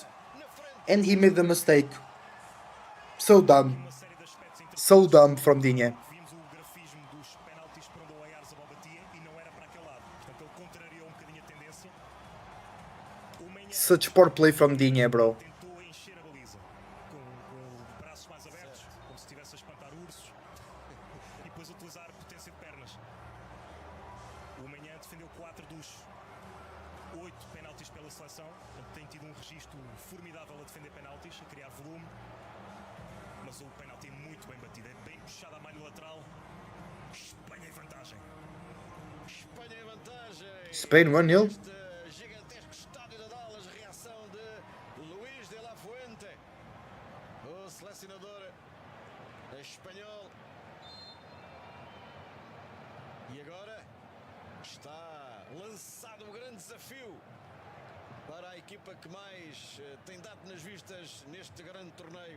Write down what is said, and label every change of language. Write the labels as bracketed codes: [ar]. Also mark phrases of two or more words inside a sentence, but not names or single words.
[en] And he made the mistake. So dumb. So dumb from Digne. Such poor play from Digne, bro. [pt] Tem tido registro formidável a defender penaltis, a criar volume. Mas o penalti é muito bem batido, é bem puxado à malha lateral. Espanha em vantagem. Espanha em vantagem. [en] Spain 1-0. [pt] Gigantesco estádio de Dallas, reação de Luís de la Fuente, o selecionador espanhol. E agora está lançado o grande desafio. para a equipa que mais tem dado nas vistas neste grande torneio.